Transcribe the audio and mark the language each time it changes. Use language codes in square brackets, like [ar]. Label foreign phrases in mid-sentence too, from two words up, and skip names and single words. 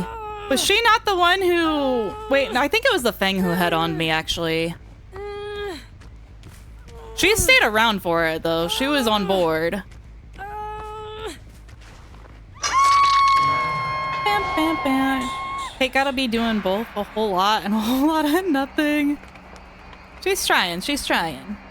[en] Was she not the one who... Wait, no, I think it was the Fang who head-oned me, actually. She stayed around for it, though. She was on board. Bam, bam, bam. Hey, gotta be doing both a whole lot and a whole lot of nothing. She's trying, she's trying.